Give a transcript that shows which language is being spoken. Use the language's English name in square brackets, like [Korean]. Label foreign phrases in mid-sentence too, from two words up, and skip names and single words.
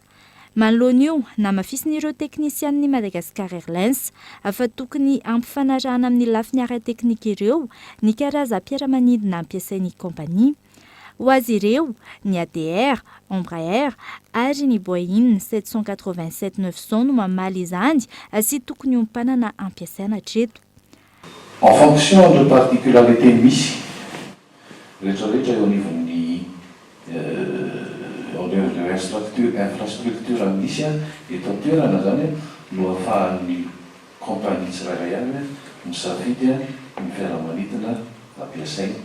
[Malagasy] Manoloana io, namafisin'ireo teknisian'ny Madagascar Airlines afa tokony ampifanarahana amin'ny lafiny ara-teknika ireo ny karazam-piaramanidina ampiasain'ny kompania. Ho azy ireo, ny ATR, Embraer ary ny Boeing 787-900 no mamaly izany sy tokony hompanana ampiasaina hatreto. [French] En fonction de particularité [Malagasy] misy rehetrarehetra eo anivon'ny infrastructure misy eto an-toerana zany no ahafahan'ny kompania tsirairay avy misafidy ny fiaramanidina ampiasaina.